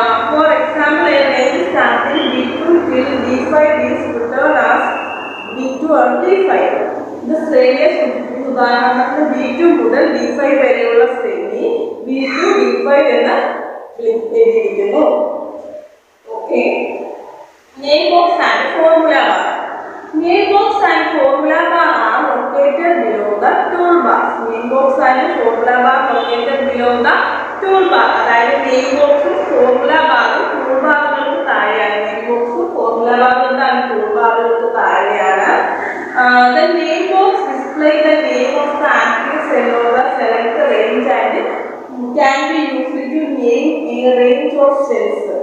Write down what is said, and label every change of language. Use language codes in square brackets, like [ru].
[en] For example a range starting B2 till D5 is written as B2 or D5. [ml] ഇത് ശ്രേണിയെ സൂചിപ്പിക്കുന്നു. ഉദാഹരണത്തിന് B2 മുതൽ D5 വരെയുള്ള ശ്രേണി B2 D5 എന്ന് എഴുതിയിരിക്കുന്നു. [en] Okay, name box and formula bar. Name box and formula bar are located below the toolbar. Name box and formula bar located below the toolbar. [ml] അതായത് name ബോക്സും ഫോർമുല ബാറും ടൂൾ ബാറുകൾക്ക് താഴെയാണ്. Name ബോക്സും formula ബാറും എന്താണ് tool ബാറുകൾക്ക് താഴെയാണ്. [en] The name box display the name of the active cell or the select range and can be used to name a range of cells.